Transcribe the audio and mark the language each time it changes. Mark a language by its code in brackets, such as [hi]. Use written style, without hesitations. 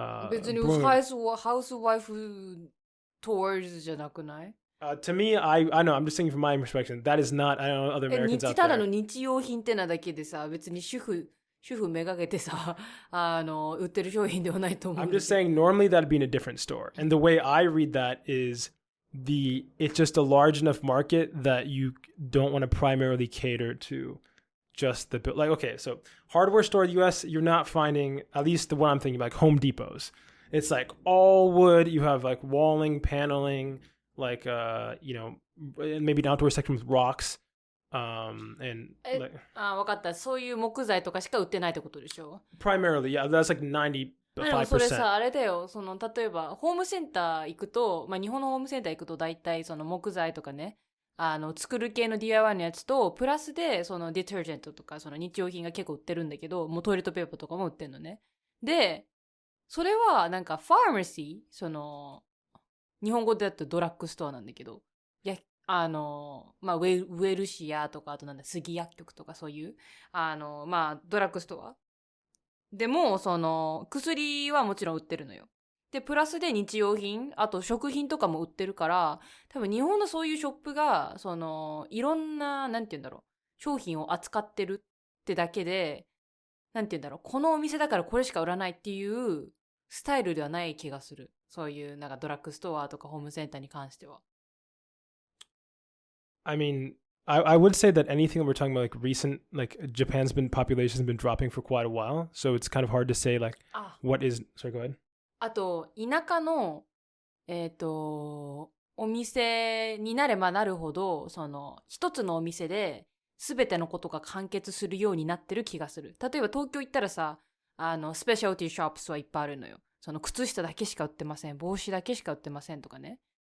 [ja] 別にハウスワイフ towards じゃなくない？ [en] To me, I know, I'm just saying from my perspective, that is not, I don't know other Americans out there. [ja] ただの日用品ってなだけでさ、別に主婦めがけてさ、売ってる商品ではないと思う。 [en] I'm just saying normally that'd be in a different store. And the way I read that is it's just a large enough market that you don't want to primarily cater to just the, like, okay, so hardware store in the US, you're not finding, at least the one I'm thinking, like Home Depots. It's like all wood, you have like walling, paneling, like, maybe an outdoor section with rocks. And like, [ja] わかった。そういう木材とかしか売ってないってことでしょ？ [en] Primarily, yeah, that's like 95%. [ja] でもそれさ、あれだよ。例えば、ホームセンター行くと、日本のホームセンター行くと大体木材とかね、作る系の DIY のやつと、プラスで、ディタージェントとか、日用品が結構売ってるんだけど、もうトイレットペーパーとかも売ってるのね。で、それは、なんか、ファーマシー、日本語でだとドラッグストアなんだけど、ウェルシアとか、あと杉薬局とかそういう、ドラッグストア。でも、薬はもちろん売ってるのよ。で、プラスで日用品、あと食品とかも売ってるから、多分日本のそういうショップが、いろんな、なんて言うんだろ商品を扱ってるってだけで、なんて言うんだろう、このお店だからこれしか売らないっていうスタイルではない気がする。そういうなんかドラッグストアとかホームセンターに関しては。 [en] I mean, I would say that anything that we're talking about, like recent, like population's been dropping for quite a while. So it's kind of hard to say, like, what is, sorry, go ahead. [ja] あと、田舎の、お店になればなるほど、その、一つのお店で、すべてのことが完結するようになってる気がする。例えば東京行ったらさ、スペシャルティーショップスはいっぱいあるのよ。その靴下だけしか売ってません。帽子だけしか売ってませんとかね。